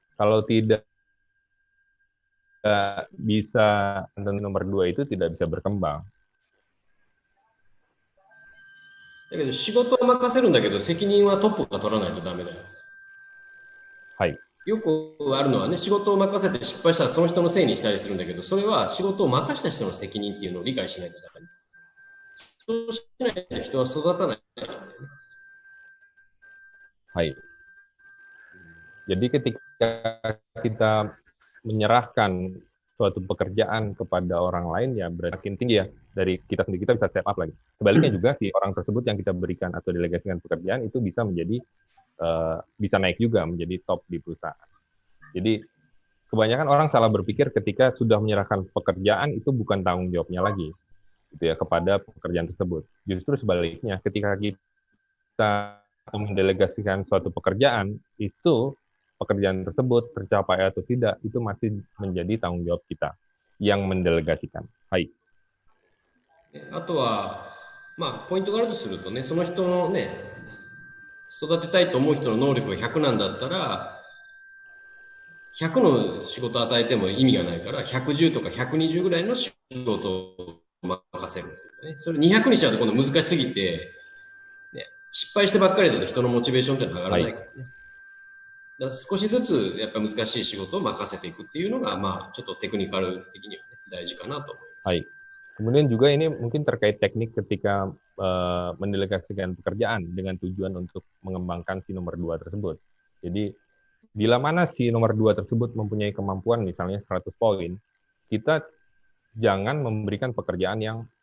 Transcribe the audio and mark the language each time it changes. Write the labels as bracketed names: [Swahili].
[Indonesian] Kalau tidak bisa, nomor 2 itu tidak bisa berkembang. [Japanese] だけど仕事を任せるんだけど責任はトップが取らないとダメだよ。はい。よくあるのはね、仕事を任せて失敗したらその人のせいにしたりするんだけど、それは仕事を任した人の責任っていうのを理解しないとダメ。そうしないと人は育たない。 Hai. [Indonesian] Jadi ketika kita menyerahkan suatu pekerjaan kepada orang lain ya berarti makin tinggi ya dari kita sendiri, kita bisa step up lagi. Sebaliknya juga si orang tersebut yang kita berikan atau delegasikan pekerjaan itu bisa menjadi bisa naik juga menjadi top di perusahaan. Jadi kebanyakan orang salah berpikir ketika sudah menyerahkan pekerjaan itu bukan tanggung jawabnya lagi gitu ya kepada pekerjaan tersebut. Justru sebaliknya, ketika kita mendelegasikan suatu pekerjaan, itu pekerjaan tersebut tercapai atau tidak, itu masih menjadi tanggung jawab kita yang mendelegasikan. Hai. [Japanese] あとは、ポイントがあるとするとね、その人のね、育てたいと思う人の能力が100なんだったら、100の仕事を与えても意味がないから、110とか120ぐらいの仕事を任せる、ね。それ200にしちゃうと今度難しすぎて、ね、失敗してばっかりだと人のモチベーションって上がらないからね。だから少しずつやっぱ難しい仕事を任せていくっていうのが、ちょっとテクニカル的には、ね、大事かなと思います。はい。 [Indonesian] Kemudian juga ini mungkin terkait teknik ketika mendelegasikan pekerjaan dengan tujuan untuk mengembangkan si nomor 2 tersebut. Jadi, bila mana si nomor 2 tersebut mempunyai kemampuan misalnya 100 poin, kita jangan memberikan pekerjaan yang